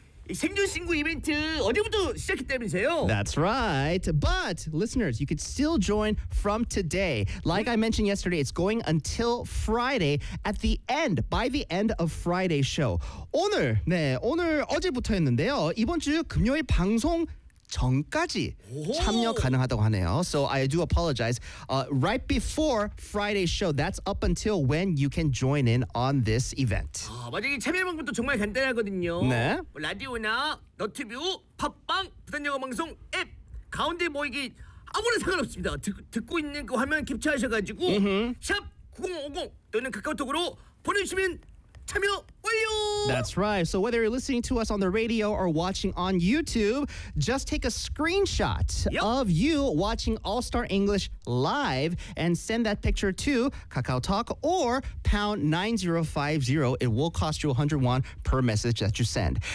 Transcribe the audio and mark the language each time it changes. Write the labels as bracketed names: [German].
[Korean] 이 생존 신고 이벤트 어제부터 시작했다면서요? [English] That's right. But listeners, you could still join from today. Like I mentioned yesterday, it's going until Friday at the end, by the end of Friday's show. [Korean] 오늘, 네, 오늘 어제부터였는데요. 이번 주 금요일 방송 전까지 오! 참여 가능하다고 하네요. [English] So I do apologize. Right before Friday's show, that's up until when you can join in on this event. [Korean] 아, 맞아. 이 참여 방법도 정말 간단하거든요. 네. 뭐, 라디오나 너튜브, 팟빵, 부산영어방송 앱 가운데 뭐 이게 아무런 상관없습니다. 듣고 있는 그 화면 캡처하셔가지고 샵 0050 또는 카카오톡으로 보내주시면 참여 완료! [English] That's right. So whether you're listening to us on the radio or watching on YouTube, just take a screenshot of you watching All-Star English live and send that picture to KakaoTalk or #9050. It will cost you 100 won per message that you send.